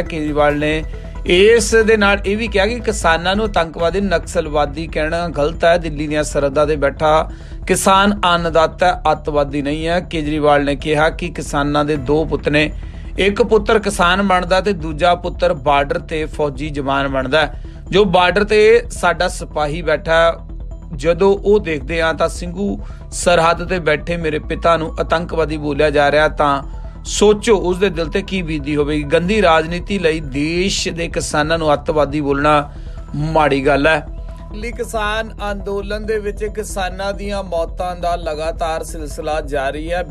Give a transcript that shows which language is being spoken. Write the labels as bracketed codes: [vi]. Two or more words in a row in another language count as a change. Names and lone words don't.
[pa] ਕੇਜਰੀਵਾਲ ਨੇ ਇਸ ਦੇ ਨਾਲ ਇਹ ਭੀ ਕਿਹਾ ਕਿ ਕਿਸਾਨਾਂ ਨੂੰ ਆਤੰਕਵਾਦੀ ਨਕਸਲਵਾਦੀ ਕਹਿਣਾ ਗ਼ਲਤ ਹੈ। ਦਿੱਲੀ ਦੀਆਂ ਸਰਹੱਦਾਂ ਤੇ ਬੈਠਾ ਕਿਸਾਨ ਅੰਨਦਾਤਾ ਅੱਤਵਾਦੀ ਨਹੀਂ ਹੈ। ਕੇਜਰੀਵਾਲ ਨੇ ਕਿਹਾ ਕਿ ਕਿਸਾਨਾਂ ਦੇ 2 ਪੁੱਤ ਨੇ, ਇੱਕ ਪੁੱਤਰ ਕਿਸਾਨ ਬਣਦਾ ਤੇ ਦੂਜਾ ਪੁੱਤਰ ਬਾਰਡਰ ਤੇ ਫ਼ੌਜੀ ਜਵਾਨ ਬਣਦਾ। ਜੋ ਬਾਰਡਰ ਤੇ ਸਾਡਾ ਸਿਪਾਹੀ ਬੈਠਾ ਜਦੋਂ ਉਹ ਦੇਖਦੇ ਆ ਤਾਂ ਸਿੰਘੂ ਸਰਹੱਦ ਤੇ ਬੈਠੇ ਮੇਰੇ ਪਿਤਾ ਨੂੰ ਆਤੰਕਵਾਦੀ ਬੋਲਿਆ ਜਾ ਰਿਹਾ ਤਾਂ ਸੋਚੋ ਉਸ ਦੇ ਦਿਲ ਤੇ ਕੀ ਬੀਤਦੀ ਹੋਵੇਗੀ। ਗੰਦੀ ਰਾਜਨੀਤੀ ਲਈ ਦੇਸ਼ ਦੇ ਕਿਸਾਨਾਂ ਨੂੰ ਅੱਤਵਾਦੀ ਬੋਲਣਾ ਮਾੜੀ ਗੱਲ ਹੈ। ਦਿੱਲੀ ਕਿਸਾਨ ਅੰਦੋਲਨ ਦੇ ਵਿੱਚ ਕਿਸਾਨਾਂ ਦੀਆਂ ਮੌਤਾਂ ਦਾ ਲਗਾਤਾਰ ਸਿਲਸਿਲਾ ਜਾਰੀ ਹੈ।